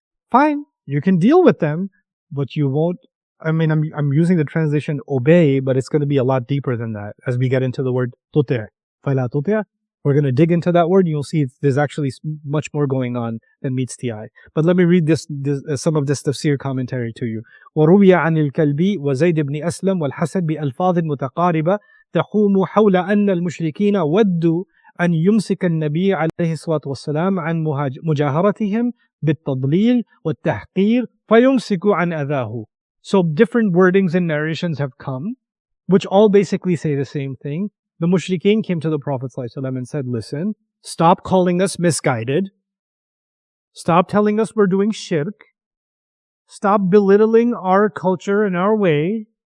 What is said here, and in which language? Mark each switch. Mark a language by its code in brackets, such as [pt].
[en] Fine, you can deal with them, but you won't. I'm using the translation obey, but it's going to be a lot deeper than that as we get into the word tuti'. [ar] فَلَا تُطِعْ. [en] We're going to dig into that word, and you'll see there's actually much more going on than meets the eye. But let me read some of this tafsir commentary to you. [ar] وَرُوِيَ عَنِ الْكَلْبِ وَزَيْدِ بْنِ أَسْلَمْ وَالْحَسَنِ بِأَلْفَاظٍ مُتَقَارِبَةٍ تحوم حول أن المشركين ودوا أن يمسك النبي عليه الصلاة والسلام عن مجاهرتهم بالتضليل والتحقير فيمسكوا عن أذاه. [en] So different wordings and narrations have come, which all basically say the same thing. The mushrikeen came to the Prophet ﷺ and said, listen, stop calling us misguided. Stop telling us we're doing shirk. Stop belittling our culture and our way.